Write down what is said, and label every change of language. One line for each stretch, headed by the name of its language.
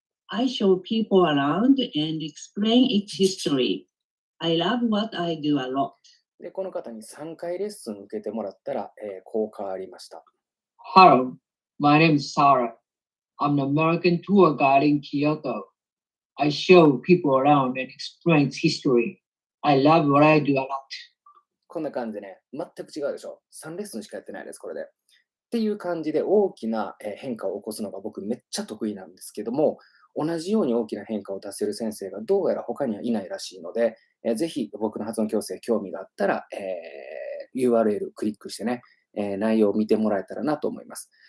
English: I show people around and explain its history. I love what I do a lot.
Japanese: で、この方に3回レッスン受けてもらったら、こう変わりました。
English: Hello, my name is Sarah. I'm an American tour guide in Kyoto. I show people around and explain its history. I love what I do a lot.
Japanese: こんな感じでね、全く違うでしょ。3レッスンしかやってないです、これで。っていう感じで大きな変化を起こすのが僕めっちゃ得意なんですけども、同じように大きな変化を出せる先生がどうやら他にはいないらしいので、ぜひ僕の発音矯正興味があったら、URL クリックしてね、内容を見てもらえたらなと思います。